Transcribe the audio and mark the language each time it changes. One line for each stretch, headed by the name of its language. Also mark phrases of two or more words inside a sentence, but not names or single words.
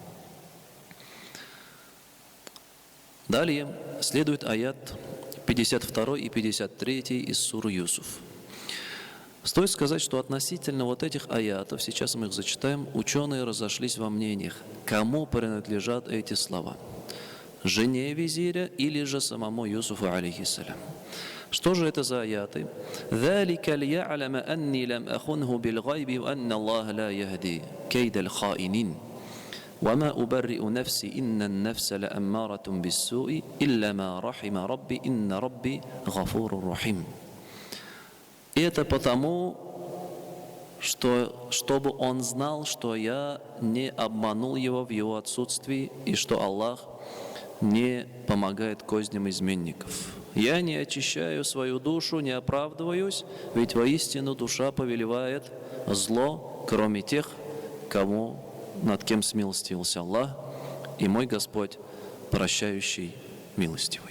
Russian: Далее следует аят 52 и 53 из суры Юсуф. Стоит сказать, что относительно вот этих аятов, сейчас мы их зачитаем, ученые разошлись во мнениях, кому принадлежат эти слова. Жене визиря или же самому Юсуфу, алейхиссалям. Что же это за аяты?
Arabic: ذَلِكَ لِيَعْلَمَ أَنِّي لَمْ أَخُنْهُ بِالْغَيْبِ وَأَنَّ اللَّهَ لَا يَهْدِي كَيْدَ الْخَائِنِينَ وَمَا أُبَرِّئُ نَفْسِي إِنَّ النَّفْسَ لَأَمَّارَةٌ بِالسُّوءِ إِلَّا مَا رَحِمَ رَبِّي إِنَّ رَبِّي غَفُورٌ رَحِيمٌ.
Russian: И это потому, чтобы он знал, что я не обманул его в его отсутствии и что Аллах не помогает козням изменников. Я не очищаю свою душу, не оправдываюсь, ведь воистину душа повелевает зло, кроме тех, над кем смилостивился Аллах, и мой Господь, прощающий, милостивый.